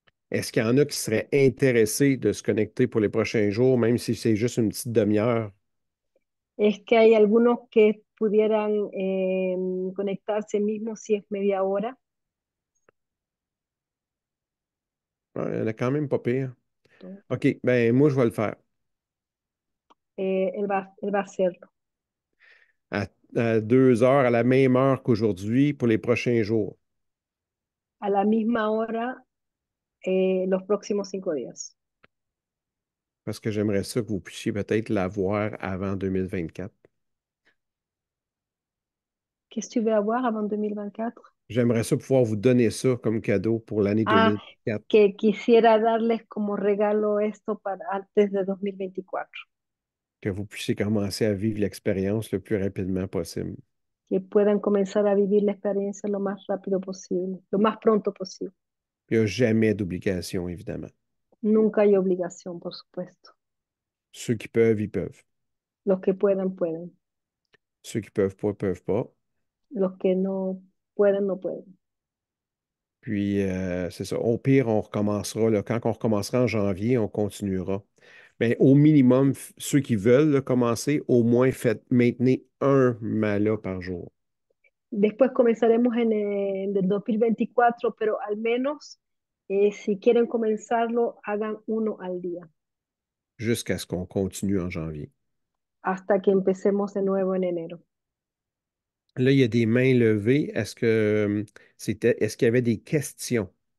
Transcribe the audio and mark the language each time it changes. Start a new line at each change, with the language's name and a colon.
French: est-ce qu'il y en a qui seraient intéressés de se connecter pour les prochains jours, même si c'est juste une petite demi-heure?
Spanish: Es que hay algunos que pudieran conectarse mismo si es media hora.
French: Ouais, il y en a quand même pas pire. OK, ben moi, je vais le faire.
Spanish: Él va a hacerlo
French: À 2 heures, à la même heure qu'aujourd'hui, pour les prochains jours.
Spanish: a la misma hora los próximos 5 días.
French: Parce que j'aimerais ça que vous puissiez peut-être l'avoir avant 2024. Qu'est-ce que tu veux avoir avant 2024? J'aimerais ça pouvoir vous donner ça comme cadeau pour l'année Ah, 2024,
Spanish: que quisiera darles como regalo esto para antes de 2024,
French: que vous puissiez commencer à vivre l'expérience le plus rapidement possible.
Spanish: que puedan comenzar a vivir la experiencia lo más rápido posible, lo más pronto posible.
French: Il n'y a jamais d'obligation, évidemment.
Spanish: Nunca hay obligación, por supuesto.
French: Ceux qui peuvent, ils peuvent.
Spanish: Los que puedan, pueden.
French: Ceux qui peuvent pas, peuvent pas.
Spanish: Los que no pueden, no pueden.
French: Puis, c'est ça. Au pire, on recommencera, là. Quand on recommencera en janvier, on continuera. Mais au minimum, ceux qui veulent là, commencer, au moins maintenez un mala par jour.
Spanish: Después comenzaremos en el del 2024, pero al menos Si quieren comenzarlo, hagan uno al día,
French: jusqu'à ce qu'on continue en janvier.
Spanish: hasta que empecemos de nuevo en enero.
French: Là, il y a des mains levées. Est-ce qu'il y avait des questions?